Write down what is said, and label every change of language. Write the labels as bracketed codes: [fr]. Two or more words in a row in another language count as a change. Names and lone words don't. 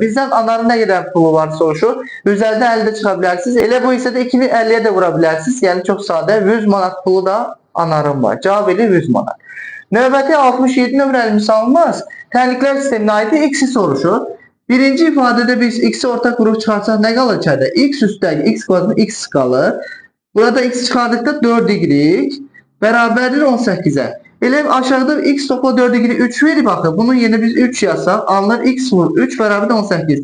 [az] Bizdən Anarın nə qədər pulu var soruşur. 150'də 50'də çıxa bilərsiniz. Elə bu hissədə 2'ni 50'yə də vura bilərsiniz. Yəni çox sadə 100 manat pulu da Anarın var. Cavab edir 100 manat. Növbəti 67 nömrəli misalımız tənliklər sisteminə aid x-i soruşur. [tr] Birinci ifadede biz x'i ortak vurup çıkarsak ne kalır içeride? X üstteki x kvadratın x kalır. Burada x çıkardıkta 4y beraberdir 18'e. Ele aşağıda x topla 4y 3 verir bakın. Bunun yerine biz 3 yazsak alınır x vur 3 beraber 18.